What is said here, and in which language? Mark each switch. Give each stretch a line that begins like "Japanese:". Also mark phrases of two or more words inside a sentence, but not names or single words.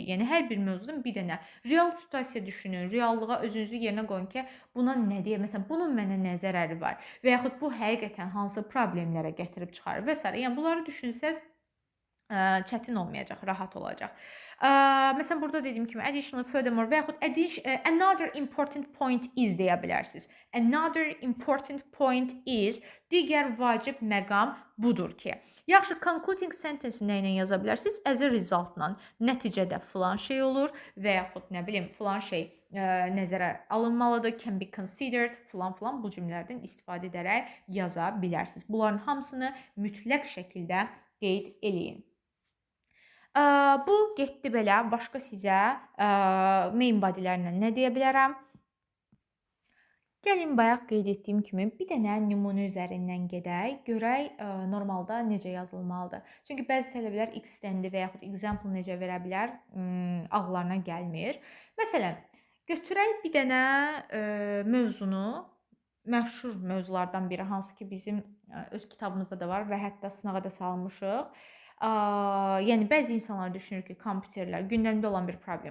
Azerbaijani: Yəni hər bir mövzudan bir dənə real situasiya düşünün, reallığa özünüzü yerinə qoyun ki, buna nə deyə, məsələn, bunun mənə nə zərəri var və yaxud bu həqiqətən hansı problemlərə gətirib çıxarır və s. Yəni bunları düşünsəz çətin olmayacaq, rahat olacaq. Məsələn, burada dediyim kimi additional, furthermore və yaxud
English: another important point is
Azerbaijani: deyə bilərsiniz.
English: Another important point is,
Azerbaijani: digər vacib məqam budur ki, yaxşı,
English: concluding sentence
Azerbaijani: nə ilə yaza bilərsiniz?
English: As a result-la,
Azerbaijani: nəticədə filan şey olur və yaxud nə bilim, filan şey nəzərə alınmalıdır,
English: can be considered,
Azerbaijani: filan bu cümlələrdən istifadə edərək yaza bilərsiniz. Bunların hamısını mütləq şəkildə qeyd eləyin. Bu getdi belə, başqa sizə
English: main bodylərlə
Azerbaijani: nə deyə bilərəm? Gəlin bayaq qeyd etdiyim kimi bir dənə nümunə üzərindən gedək, görək normalda necə yazılmalıdır. Çünki bəzi tələbələr extend-i və yaxud example necə verə bilər, ağlarına gəlmir. Məsələn, götürək bir dənə mövzunu, məşhur mövzulardan biri, hansı ki bizim öz kitabımızda da var və hətta sınağa da salmışıq. Yəni bəzi insanlar düşünür ki, kompüterlər gündəmdə olan bir problem.